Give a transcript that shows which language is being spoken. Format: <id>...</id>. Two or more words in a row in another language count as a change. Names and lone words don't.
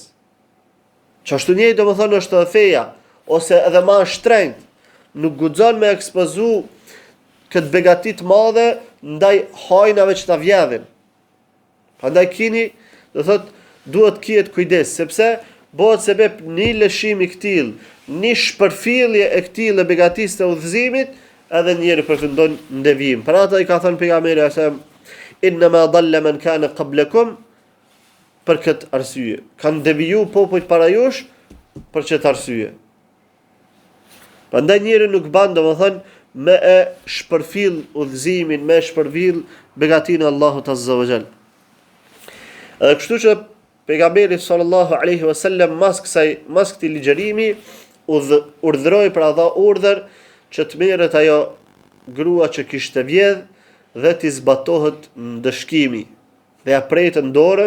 <sq>Qashtu njëjtë do më thënë është të feja, ose edhe ma shtrenjt, nuk guxon me ekspozu këtë begatit madhe ndaj hajnave që ta vjedhin. Prandaj kini, do thot, duhet kijet kujdes, sepse bëhet sebeb një lëshim i këtill, një shpërfillje e këtill e begatisë të udhëzimit, edhe njëri përfundon në devijim. Për ata i ka thënë pejgamberi sa</sq> <ar>إنما ضل من كان قبلكم,</ar> <sq>për këtë arsye. Kanë deviju popujt para jush për këtë arsye. Prandaj njëri nuk ban, domethënë, me e shpërfill udhëzimin, me e shpërfill begatinë e Allahut</sq> <ar>عز وجل.</ar> <sq>Edhe kështu që pejgamberi</sq> <ar>صلى الله عليه وسلم</ar> <sq>mas këtij ligjërimi urdhëroi pra dha urdhër që të merret ajo grua që kishte vjedh dhe t'i zbatohet ndëshkimi dhe ja pretën dorën.</sq>